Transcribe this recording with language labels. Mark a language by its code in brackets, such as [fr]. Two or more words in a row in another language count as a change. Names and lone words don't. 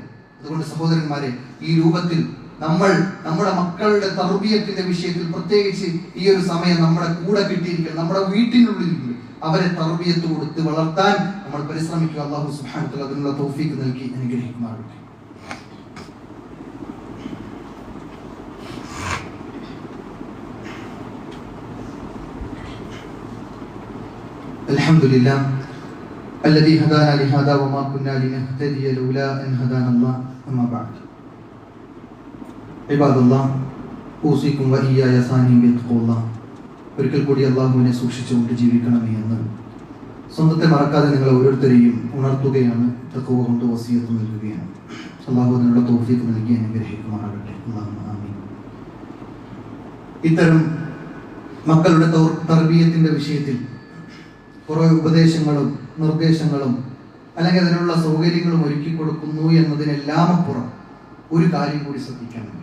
[ml] അതുകൊണ്ട് സഹോദരന്മാരെ, ഈ രൂപത്തിൽ നമ്മൾ നമ്മുടെ മക്കളുടെ തർബിയത്തിന്റെ വിഷയത്തിൽ പ്രത്യേകിച്ച് ഈ ഒരു സമയം നമ്മുടെ കൂടെ കിട്ടിയിരിക്കണം. നമ്മുടെ വീട്ടിനുള്ളിൽ അവരെ തർബിയത്ത് കൊടുത്ത് വളർത്താൻ നമ്മൾ പരിശ്രമിക്കുക. [ar] الله سبحانه وتعالى [ml] അതിനുള്ള തൗഫീഖ് നൽകി അനുഗ്രഹിക്കുമാറാകട്ടെ. [ar] الحمد لله الذي هدانا لهذا وما كنا لنهتدي لولا أن هدانا الله أما بعد عباد الله أوصيكم وإياي ثانيا بتقوى الله. [ml] ഒരിക്കൽ കൂടി അള്ളാഹുവിനെ സൂക്ഷിച്ചുകൊണ്ട് ജീവിക്കണമേ എന്ന് സ്വന്തത്തെ മറക്കാതെ നിങ്ങൾ ഓരോരുത്തരെയും ഉണർത്തുകയാണ്, തഖ്വ കൊണ്ട് വസിയത്ത് നൽകുകയാണ്. അള്ളാഹു അതിനുള്ള തൗഫീഖ് നൽകി അനുഗ്രഹിക്കുമാറാകട്ടെ. [ar] اللهم آمين. [ml] ഇത്തരം മക്കളുടെ തർബിയത്തിന്റെ വിഷയത്തിൽ കുറെ ഉപദേശങ്ങളും നിർദ്ദേശങ്ങളും അല്ലെങ്കിൽ അതിനുള്ള സൗകര്യങ്ങളും ഒരുക്കി കൊടുക്കുന്നു എന്നതിനെല്ലാം അപ്പുറം ഒരു കാര്യം കൂടി ശ്രദ്ധിക്കാനുണ്ട്.